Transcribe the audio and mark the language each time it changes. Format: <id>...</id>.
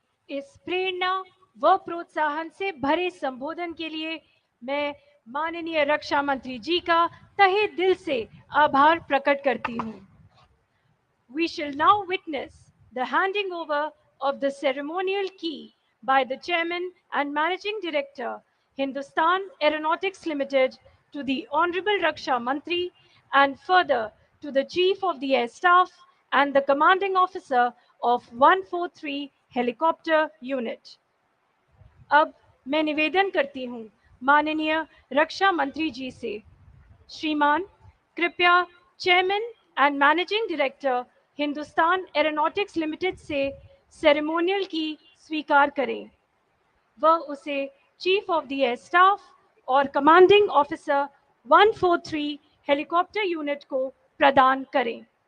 <hi>इस प्रेरणा व प्रोत्साहन से भरे संबोधन के लिए मैं माननीय रक्षा मंत्री जी का तहे दिल से आभार प्रकट करती हूँ।</hi> <en>We shall now witness the handing over of the ceremonial key by the Chairman and Managing Director, Hindustan Aeronautics Limited, to the Honorable Raksha Mantri and further to the Chief of the Air Staff and the Commanding Officer of 143 Helicopter Unit.</en> <hi>अब मैं निवेदन करती हूँ माननीय रक्षा मंत्री जी से, श्रीमान कृपया chairman and managing director Hindustan aeronautics limited से सेरेमोनियल की स्वीकार करें व उसे chief of the air staff और कमांडिंग ऑफिसर 143 हेलीकॉप्टर यूनिट को प्रदान करें।</hi>